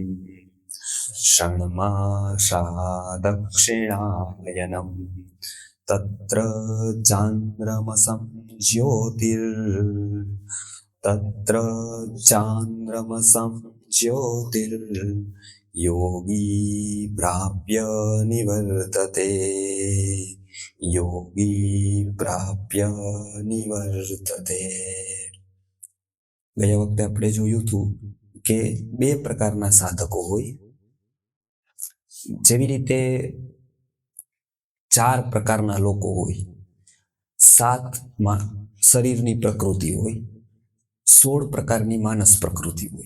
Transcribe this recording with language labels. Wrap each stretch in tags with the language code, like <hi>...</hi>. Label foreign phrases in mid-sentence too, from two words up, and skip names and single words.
<sa>षण्मासा दक्षिणायनम् तत्र चान्द्रमसं तत्र चान्द्रमसं ज्योतिर्योगी प्राप्य निवर्तते योगी प्राप्य निवर्तते।</sa> <gu>ગયા વખતે આપણે જોયું હતું કે બે પ્રકારના સાધકો હોય, જેવી રીતે 4 પ્રકારના લોકો હોય, 7 શરીરની પ્રકૃતિ હોય, 16 પ્રકારની માનસ પ્રકૃતિ હોય.</gu>